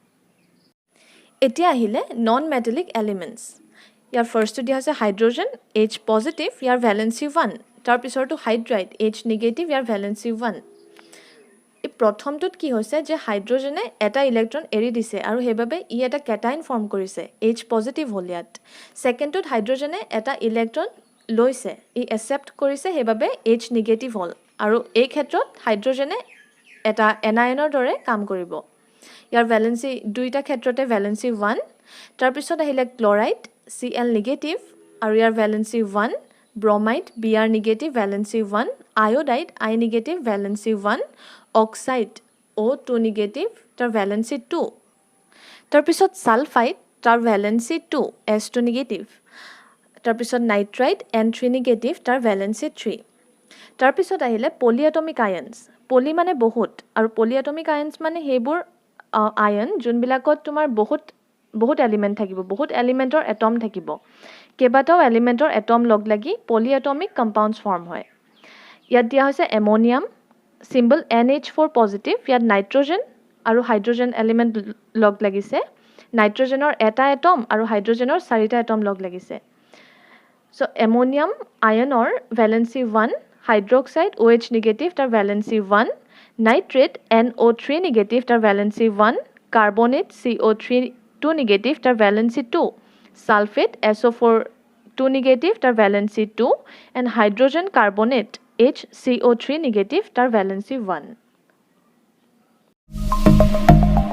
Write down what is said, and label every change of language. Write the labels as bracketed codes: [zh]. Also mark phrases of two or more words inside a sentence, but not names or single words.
[as] এতিয়া আহিলে [en] non metallic elements [as] ইয়াৰ ফাৰ্ষ্টটো দিয়া হৈছে হাইড্ৰজেন H পজিটিভ ইয়াৰ ভ্যালেন্সি 1 তাৰ পিছৰটো হাইড্ৰাইড H নিগেটিভ ইয়াৰ ভ্যালেন্সি 1 এই প্ৰথমটোত কি হৈছে যে হাইড্ৰজেনে এটা ইলেক্ট্ৰন এৰি দিছে আৰু সেইবাবে ই এটা কেটাইন ফৰ্ম কৰিছে H পজিটিভ হ'ল ইয়াত সেকেণ্ডটোত হাইড্ৰজেনে এটা ইলেক্ট্ৰন লৈছে ই একচেপ্ট কৰিছে সেইবাবে H নিগেটিভ হ'ল আৰু এই ক্ষেত্ৰত হাইড্ৰজেনে এটা এনায়নৰ দৰে কাম কৰিব ইয়াৰ ভ্যালেন্সি দুইটা ক্ষেত্ৰতে ভ্যালেন্সি 1 তাৰ পিছত আহিলে ক্লোৰাইড Cl নিগেটিভ আৰু ইয়াৰ ভ্যালেন্সি 1 [en] bromide Br negative valency 1 iodide I negative valency 1 oxide O2 negative [as] তাৰ ভেলেন্সি 2 তাৰ পিছত ছালফাইড তাৰ ভেলেন্সি 2 S2 নেগেটিভ তাৰ পিছত নাইট্ৰাইড N3 নেগেটিভ তাৰ ভেলেন্সি 3 তাৰ পিছত আহিলে [en] polyatomic ions [as] পলি মানে বহুত আৰু [en] polyatomic ions [as] মানে সেইবোৰ আয়ন যি বিলাকত তোমাৰ বহুত এলিমেন্ট থাকিব বহুত এলিমেন্টৰ এটম থাকিব কেইবাটাও এলিমেন্টৰ এটম লগ লাগি [en] polyatomic compounds [as] ফৰ্ম হয় ইয়াত দিয়া হৈছে এমোনিয়াম সিম্বল NH4 পজিটিভ ইয়াত নাইট্ৰজেন আৰু হাইড্ৰজেন এলিমেন্ট লগ লাগিছে নাইট্ৰজেনৰ এটা এটম আৰু হাইড্ৰজেনৰ চাৰিটা এটম লগ লাগিছে সো এমোনিয়াম আয়নৰ ভ্যালেন্সি 1 হাইড্ৰক্সাইড OH নিগেটিভ তাৰ ভ্যালেন্সি 1 নাইট্ৰেট NO3 নিগেটিভ তাৰ ভ্যালেন্সি 1 কাৰ্বনেট CO3 2 নেগেটিভ তাৰ ভেলেন্সি 2 [en] sulfate SO4 2 negative [as] তাৰ ভেলেন্সি 2 [en] and hydrogen carbonate HCO3 negative [as] তাৰ ভেলেন্সি 1